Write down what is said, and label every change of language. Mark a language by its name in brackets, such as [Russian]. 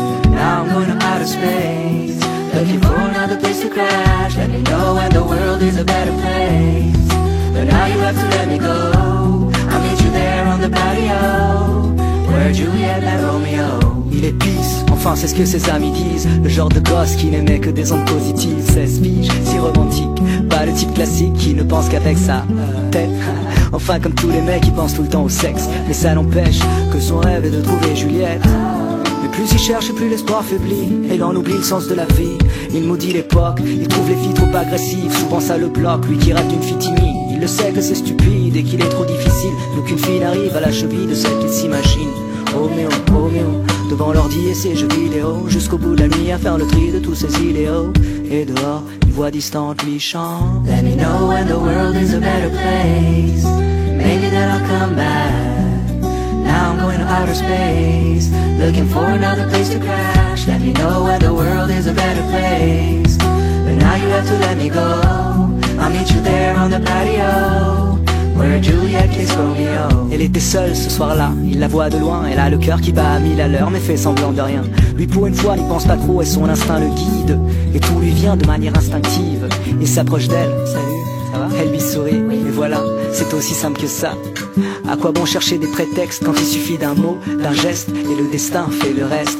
[English] Now I'm going to outer space, looking for another place to crash. Let me know when the world is a better place, but now you have to let me go. I'll meet you there on the patio, where Juliet met Romeo. [French] Il est pisse, enfin c'est ce que ses amis disent. Le genre de gosse qui n'aimait que des ondes positives. 16 piges, si romantique, pas le type classique qui ne pense qu'avec sa tête. Enfin comme tous les mecs qui pensent tout le temps au sexe. Mais ça n'empêche que son rêve est de trouver Juliette. Mais plus il cherche et plus l'espoir faiblit, et l'on oublie le sens de la vie. Il maudit l'époque, il trouve les filles trop agressives. Souvent ça le bloque, lui qui rate une fille timide. Il le sait que c'est stupide et qu'il est trop difficile, d'aucune fille n'arrive à la cheville de celle qu'il s'imagine. Roméo, Roméo, devant l'ordi et ses jeux vidéo, jusqu'au bout de la nuit à faire le tri de tous ses idéaux. Et dehors, une voix distante lui chante [English] Let me know when the world is a better place, maybe then I'll come back. Now I'm going to outer space, looking for another place to crash. Let me know when the world is a better place, but now you have to let me go. I'll meet you there on the patio, where Juliet kissed Romeo. [French] Elle était seule ce soir-là, il la voit de loin. Elle a le cœur qui bat à 1000 à l'heure, mais fait semblant de rien. Lui pour une fois n'y pense pas trop et son instinct le guide, et tout lui vient de manière instinctive. Il s'approche d'elle, salut, ça va? Elle lui sourit, et voilà, c'est aussi simple que ça. À quoi bon chercher des prétextes quand il suffit d'un mot, d'un geste, et le destin fait le reste.